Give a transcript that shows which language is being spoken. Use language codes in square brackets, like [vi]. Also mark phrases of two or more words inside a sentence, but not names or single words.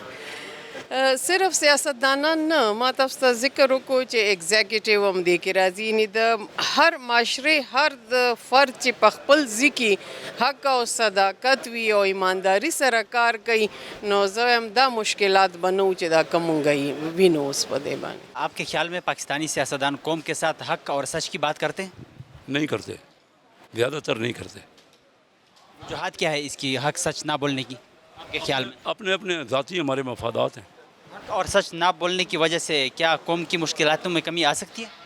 [ps] صرف سیاستدانان نه، ما تاسو ته ذکر وکړو چې ایگزیکټیو هم دې کې راځي، یعنې د هر معاشرې هر د فرد چې په خپل ځای کې حق او صداقت وي او ایمانداري سره کار کوي نو زه وایم دا مشکلات به نه و چې دا کوم موږ وینو اوس په دې باندې. [ur] آپ کے خیال میں پاکستانی سیاستدان قوم کے ساتھ حق اور سچ کی بات کرتے ہیں؟ نہیں کرتے، زیادہ تر نہیں کرتے. وجوہات کیا ہے اس کی حق سچ نہ بولنے کی آپ کے خیال میں؟ اپنے اپنے ذاتی ہمارے مفادات ہیں. حق اور سچ نہ بولنے کی وجہ سے کیا قوم کی مشکلاتوں میں کمی آ سکتی ہے؟